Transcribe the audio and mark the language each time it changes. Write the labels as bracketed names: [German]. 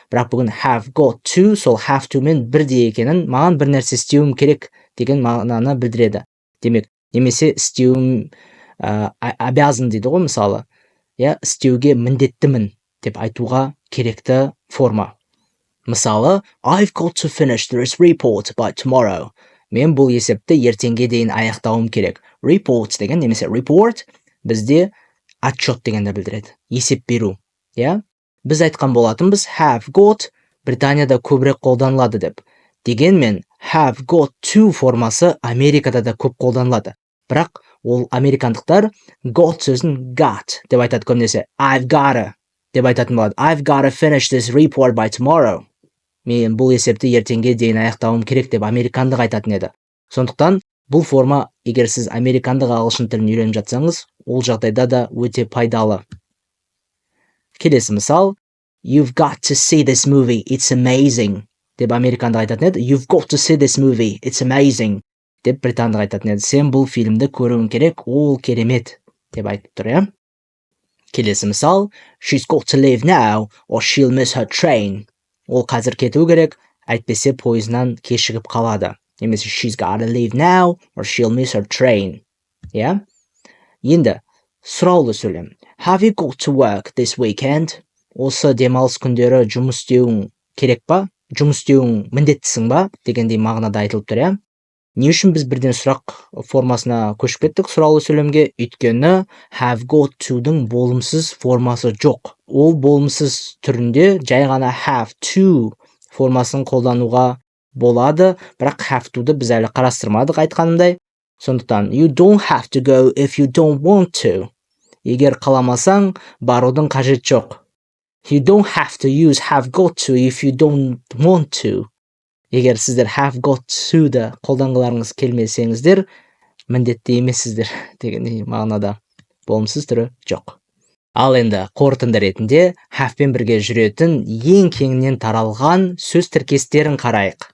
[Kazakh] Бірақ бүгін [English] have got to [Kazakh] сол [English] have to- [Kazakh] мен бірдей екенін, маған бір нәрсе істеуім керек деген мағынаны білдіреді. Демек, немесе істеуім обязан дейді ғой мысалы. Істеуге міндеттімін деп айтуға керекті форма. [English] Мысалы, I've got to finish this report by tomorrow. [Kazakh] Мен бұл есепті ертеңге дейін аяқтауым керек. Report деген немесе report бізде отчет дегенді білдіреді. Есеп беру. Біз айтқан болатынбыз have got Британияда көбірек қолданылады деп. Дегенмен have got to формасы Америкада да көп қолданылады. Бірақ ол американдықтар got сөзін got деп айтады көбінесе. [English] I've gotta [Kazakh] деп айтатын болады. [English] I've gotta finish this report by tomorrow. [Kazakh] Мен бұл есепті ертеңге дейін аяқтауым керек деп американдық айтатын еді. Сондықтан бұл форма, егер сіз американдық ағылшын тілін үйреніп жатсаңыз, ол жағдайда да өте пайдалы. Келесі мысал, [English] You've got to see this movie, it's amazing [Kazakh] деп американдық айтатын еді. [English] You've got to see this movie, it's amazing [Kazakh] деп британдық айтатын еді. Сен бұл фильмді көруің керек, ол керемет деп айтып тұр, Келесі мысал, [English] She's got to leave now or she'll miss her train. [Kazakh] Ол қазір кету керек, әйтпесе пойызынан кешігіп қалады. [English] Немесе she's gotta leave now or she'll miss her train. [Kazakh] Иә? Енді сұраулы сөйлем. [English] Have you got to work this weekend? [Kazakh] Осы демалыс күндері жұмыс істеуің керек па? Жұмыс істеуің міндеттісің ба? Дегендей мағынада айтылып тұр, иә? Не үшін біз бірден сұрақ формасына көшіп кеттік сұраулы сөйлемге? Өйткені have got to-дің болымсыз формасы жоқ. Ол болымсыз түрінде жай ғана [English] have to [Kazakh] формасын қолдануға болады, бірақ have to-ды біз әлі қарастырмадық айтқанымдай. [English] Сондықтан you don't have to go if you don't want to. [Kazakh] Егер қаламасаң, барудың қажет жоқ. [English] You don't have to use have got to if you don't want to. [Kazakh] Егер сіздер have got to-ды қолданғыларыңыз келмесеңіздер, міндетті емессіздер дегендей мағынада болымсыз түрі жоқ. Ал енді қорытынды ретінде have-пен бірге жүретін ең кеңінен таралған сөз тіркестерін қарайық.